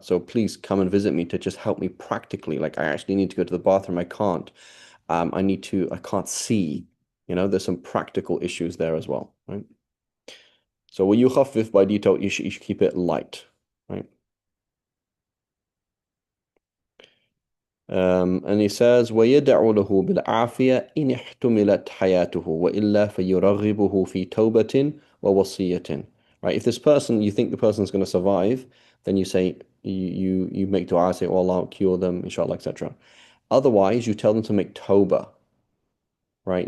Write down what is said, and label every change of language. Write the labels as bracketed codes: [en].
[en] So please come and visit me to just help me practically. Like I actually need to go to the bathroom. I can't. I can't see. There's some practical issues there as well, right? So when you khaffif by detail, you should keep it light, right? And he says, [ar] وَيَدَعُ لَهُ بِالْعَافِيَةِ إِنِ احْتُمِلَتْ حَيَاتُهُ وَإِلَّا فَيُرَغِّبُهُ فِي تَوْبَةٍ وَوَصِيَّةٍ. [en] right? If this person, you think the person's going to survive, then you say, you make dua, say, oh Allah, cure them, inshallah, etc. Otherwise, you tell them to make tawbah, right?